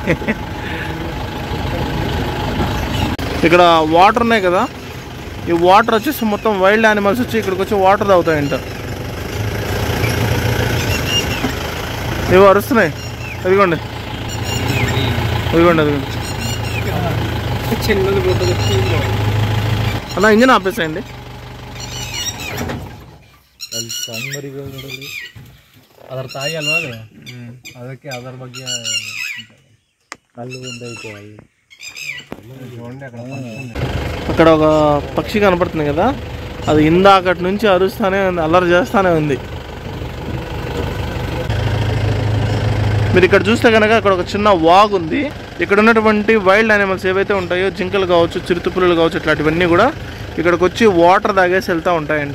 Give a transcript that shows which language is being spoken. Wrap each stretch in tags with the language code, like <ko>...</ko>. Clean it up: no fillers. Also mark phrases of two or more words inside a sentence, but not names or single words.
<te>ఇక్కడ వాటర్ ఉన్నాయి కదా, ఈ వాటర్ వచ్చేసి మొత్తం</te> <en>wild animals</en> <te>వచ్చి ఇక్కడికి వచ్చి వాటర్ తాగుతాయంట. ఇవి అరుస్తున్నాయి. అదిగోండి అలా ఇంజిన్ ఆపేసాయండి.</te> <kn>ಅದರ ತಾಯಿ ಅಲ್ವಾ ಅದು, ಅದಕ್ಕೆ ಅದರ ಬಗ್ಗೆ ಕಲ್ಲು</kn> <te>అక్కడ ఒక పక్షి కనపడుతుంది కదా, అది ఇందాకటి నుంచి అరుస్తానే ఉంది, అల్లరి చేస్తానే ఉంది. మీరు ఇక్కడ చూస్తే కనుక అక్కడ ఒక చిన్న వాగ్ ఉంది. ఇక్కడ ఉన్నటువంటి</te> <en>wild animals</en> <te>ఏవైతే ఉంటాయో, జింకలు కావచ్చు, చిరుతపులులు కావచ్చు, ఇట్లాంటివన్నీ కూడా ఇక్కడికి వచ్చి వాటర్ తాగేసి వెళ్తూ ఉంటాయంట.</te>